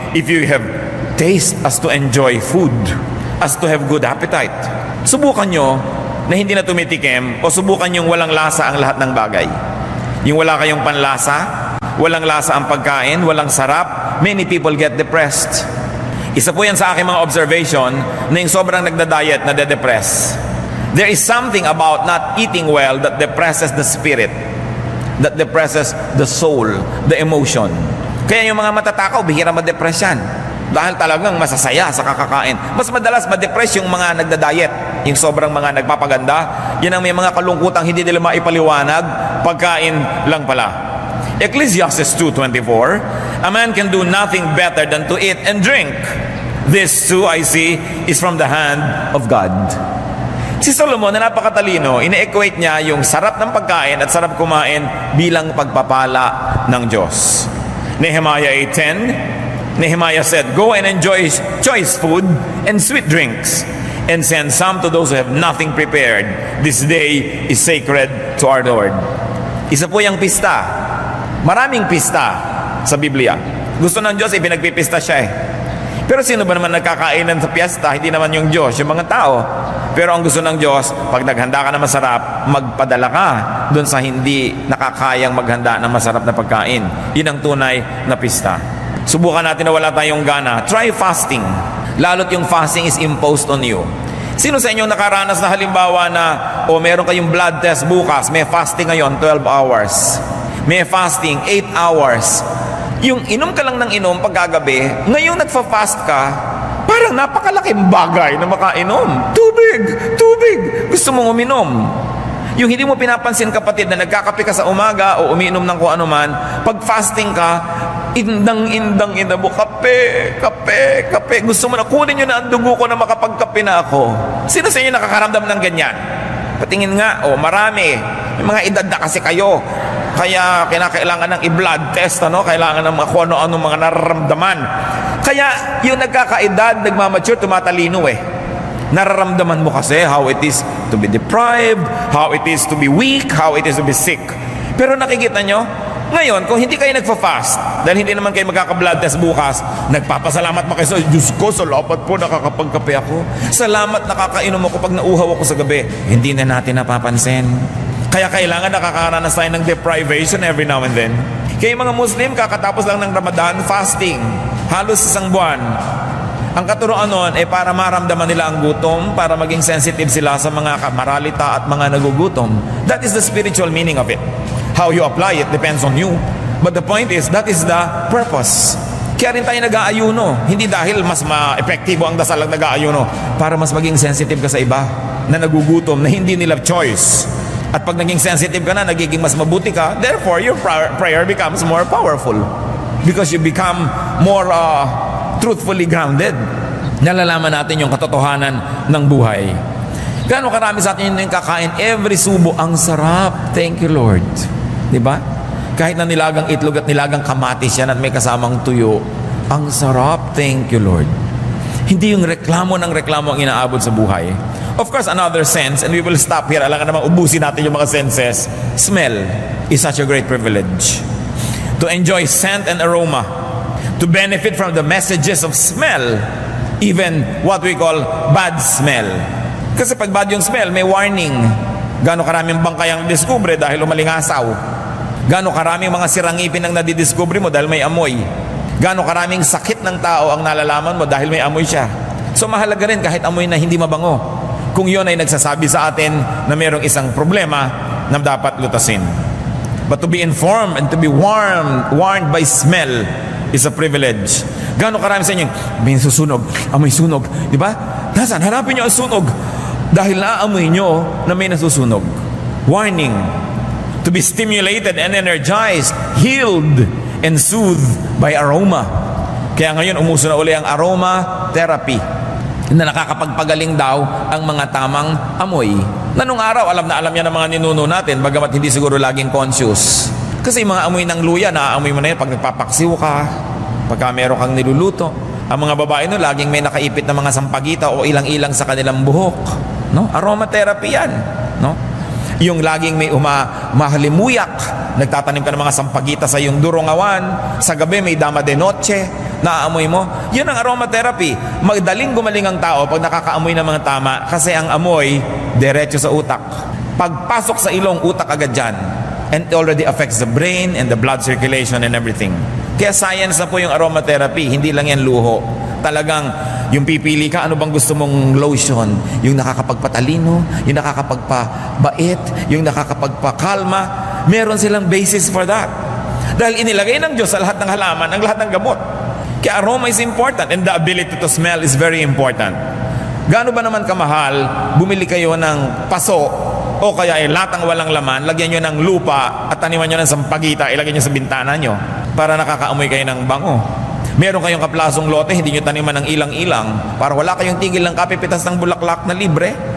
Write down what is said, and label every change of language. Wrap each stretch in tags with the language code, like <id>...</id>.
<en>If you have taste as to enjoy food, as to have good appetite.</en> <tl>Subukan nyo na hindi na tumitikim o subukan yung walang lasa ang lahat ng bagay. Yung wala kayong panlasa, walang lasa ang pagkain, walang sarap,</tl> <en>many people get depressed.</en> <tl>Isa po yan sa aking mga observation na yung sobrang nagda-diet na de-depress.</tl> <en>There is something about not eating well that depresses the spirit. that depresses the soul, the emotion.</en> <tl>Kaya yung mga matatakaw, bihira ma-depress yan. Dahil talagang masasaya sa kakakain. Mas madalas ma-depress yung mga nagda-diet, yung sobrang mga nagpapaganda. Yan ang may mga kalungkutang hindi nila maipaliwanag, pagkain lang pala.</tl> <en>Ecclesiastes 2:24, a man can do nothing better than to eat and drink. This too, I see, is from the hand of God.</en> <tl>Si Solomon na napakatalino, ine-equate niya yung sarap ng pagkain at sarap kumain bilang pagpapala ng Diyos.</tl> <en>Nehemiah 8:10, Nehemiah said, "Go and enjoy choice food and sweet drinks, and send some to those who have nothing prepared. This day is sacred to our Lord."</en> <tl>Isa po yung pista. Maraming pista sa Biblia. Gusto ng Diyos, ipinagpipista siya eh. Pero sino ba naman nagkakainan sa piyesta? Hindi naman yung Diyos, yung mga tao. Pero ang gusto ng Diyos, pag naghanda ka ng masarap, magpadala ka doon sa hindi nakakayang maghanda ng masarap na pagkain. Yun ang tunay na pista. Subukan natin na wala tayong gana.</tl> <en>Try fasting.</en> <tl>Lalo't yung</tl> <en>fasting is imposed on you.</en> <tl>Sino sa inyo nakaranas na halimbawa na meron kayong blood test bukas, may fasting ngayon 12 hours. May fasting 8 hours. Yung inom ka lang ng inom pagkagabi, ngayon nagfa-fast ka, parang napakalaking bagay na makainom. Tubig! Gusto mong uminom. Yung hindi mo pinapansin, kapatid, na nagkakape ka sa umaga o umiinom ng kung ano man, pag fasting ka, indang mo, kape. Gusto mo na, kunin nyo na ang dugo ko na makapagkape na ako. Sino sa inyo nakakaramdam ng ganyan? Patingin nga, marami. Yung mga edad na kasi kayo. Kaya kinakailangan ng i-blood test, kailangan ng mga kung ano mga nararamdaman. Kaya yung nagkakaedad, nagmamature, tumatalino eh. Nararamdaman mo kasi</tl> <en>how it is to be deprived, how it is to be weak, how it is to be sick.</en> <tl>Pero nakikita nyo, ngayon, kung hindi kayo nagfa-fast, dahil hindi naman kayo magkaka-blood test bukas, nagpapasalamat mo kayo sa Diyos ko, salamat po nakakapagkape ako. Salamat nakakainom ako pag nauhaw ako sa gabi. Hindi na natin napapansin. Kaya kailangan nakakaranas tayo ng deprivation</tl> <en>every now and then.</en> <tl>Kaya mga Muslim, kakatapos lang ng Ramadan, fasting. Halos isang buwan. Ang katuroan nun ay para maramdaman nila ang gutom, para maging sensitive sila sa mga maralita at mga nagugutom.</tl> <en>That is the spiritual meaning of it. How you apply it depends on you. But the point is, that is the purpose.</en> <tl>Kaya rin tayo nag-aayuno. Hindi dahil mas ma-epektibo ang dasal ang nag-aayuno, para mas maging sensitive ka sa iba na nagugutom, na hindi nila choice. At pag naging sensitive ka na, nagiging mas mabuti ka,</tl> <en>therefore your prayer becomes more powerful. Because you become more truthfully grounded.</en> <tl>Nalalaman natin yung katotohanan ng buhay. Gaano karami sa atin yung kakain, every subo, ang sarap.</tl> <en>Thank you, Lord.</en> <tl>Diba? Kahit na nilagang itlog at nilagang kamatis yan at may kasamang tuyo, ang sarap. Thank you, Lord. Hindi yung reklamo ng reklamo ang inaabot sa buhay.</tl> <en>Of course, another sense, and we will stop here.</en> <tl>Alam ka naman, ubusin natin yung mga senses.</tl> <en>Smell is such a great privilege. To enjoy scent and aroma. To benefit from the messages of smell. Even what we call bad smell.</en> <tl>Kasi pag bad yung smell, may warning. Gaano karaming bangkay ang discover dahil umalingasaw. Gaano karaming mga sirangipin ang nadidiscover mo dahil may amoy. Gaano karaming sakit ng tao ang nalalaman mo dahil may amoy siya. So mahalaga rin kahit amoy na hindi mabango, kung yon ay nagsasabi sa atin na mayroong isang problema na dapat lutasin.</tl> <en>But to be informed and to be warned by smell is a privilege.</en> <tl>Gaano karami sa inyo, may susunog, amoy sunog, di ba? Nasaan? Hanapin nyo ang sunog. Dahil naamoy nyo na may nasusunog. Warning.</tl> <en>To be stimulated and energized, healed, and soothed by aroma.</en> <tl>Kaya ngayon umuso na uli ang aroma therapy, na nakakapagpagaling daw ang mga tamang amoy. Na nung araw, alam na alam yan ng mga ninuno natin, bagamat hindi siguro laging conscious. Kasi yung mga amoy ng luya, naaamoy mo na yun pag nagpapaksiw ka, pagka meron kang niluluto. Ang mga babae no, laging may nakaipit na mga sampagita o ilang-ilang sa kanilang buhok. No? Aromatherapy yan. No? Yung laging may mahalimuyak, nagtatanim ka ng mga sampagita sa iyong durongawan, sa gabi may dama de noche, naaamoy mo. Yun ang aromatherapy. Magdaling gumaling ang tao pag nakakaamoy ng mga tama, kasi ang amoy, diretso sa utak. Pagpasok sa ilong, utak agad dyan.</tl> <en>And it already affects the brain and the blood circulation and everything.</en> <tl>Kaya science na po yung aromatherapy, hindi lang yan luho. Talagang yung pipili ka, ano bang gusto mong lotion? Yung nakakapagpatalino, yung nakakapagpabait, yung nakakapagpakalma. Meron silang</tl> <en>basis for that.</en> <tl>Dahil inilagay ng Diyos sa lahat ng halaman, ang lahat ng gamot.</tl> <en>Kaya aroma is important and the ability to smell is very important.</en> <tl>Gaano ba naman kamahal, bumili kayo ng paso o kaya latang walang laman, lagyan nyo ng lupa at taniman nyo ng sampagita, ilagay nyo sa bintana nyo para nakakaamoy kayo ng bango. Meron kayong kaplasong lote, hindi nyo taniman ng ilang-ilang para wala kayong tigil ng kapipitas ng bulaklak na libre.</tl>